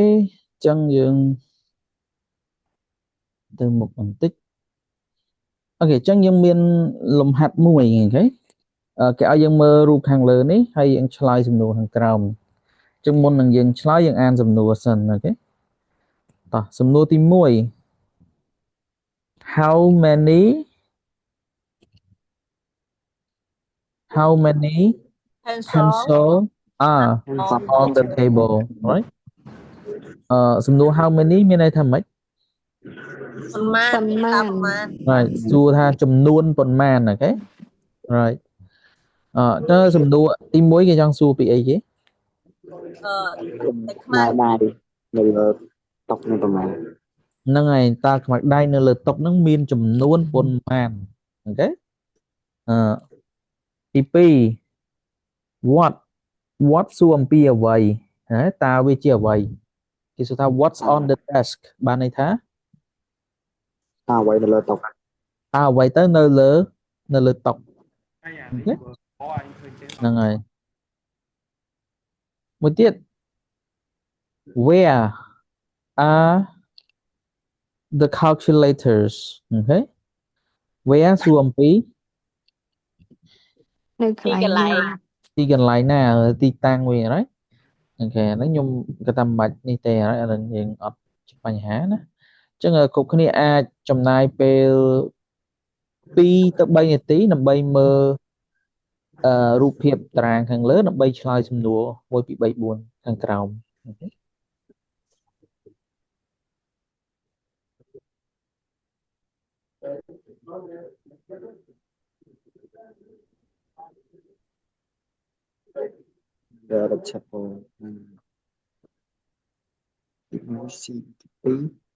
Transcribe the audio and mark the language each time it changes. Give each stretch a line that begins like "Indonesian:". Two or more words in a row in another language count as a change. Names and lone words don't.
Khmer: អញ្ចឹងយើងទៅមុខបន្តិច ok ចឹងយើងមានលំហាត់មួយអូខេគេឲ្យយើងមើលរូបខាងលើនេះហើយយើងឆ្លើយសំណួរខាងក្រោមចឹងមុននឹងយើងឆ្លើយយើងអានសំណួរសិនអូខេតោះសំណួរទី1
English: how many Pencil pencil are on on the table right សំណួរ how many
Khmer: មានន័យថាម៉េច ប៉ុន្មាន ប៉ុន្មាន ថាប៉ុន្មាន right សួរថាចំនួនប៉ុន្មានអូខេ right តើសំណួរទី1គេចង់សួរពីអីគេ តែខ្មែរ đaiនៅលើតុនេះប្រហែល ហ្នឹងហើយតើខ្មៅដៃនៅលើតុហ្នឹងមានចំនួនប៉ុន្មានអូខេទី2 what សួរអំពីអ្វីតើវាជាអ្វីគេសួរថា
English: what's on the desk
Khmer: បានន័យថា តើអ្វីនៅលើតុ តើអ្វីទៅនៅលើតុអូខេហ្នឹងហើយមួយទៀត
English: where are the calculators
Khmer: អូខេ where សួរអំពី នៅក ទី ន្លែង កន្លែង ណា ទីកន្លែងណាទីតាំងវាហ្នឹងអូខេហ្នឹងខ្ញុំគាត់ថាមិនបាច់នេះទេហើយឥឡូវយើងអត់បញ្ហាណាអញ្ចឹងគ្រប់គ្នាអាចចំណាយពេល2 ទៅ 3 នាទីដើម្បីមើលរូបភាពតារាងខាងលើដើម្បីឆ្លើយសំណួរ1 2 3 4ខាងក្រោមអូខេ
English: the chapel C P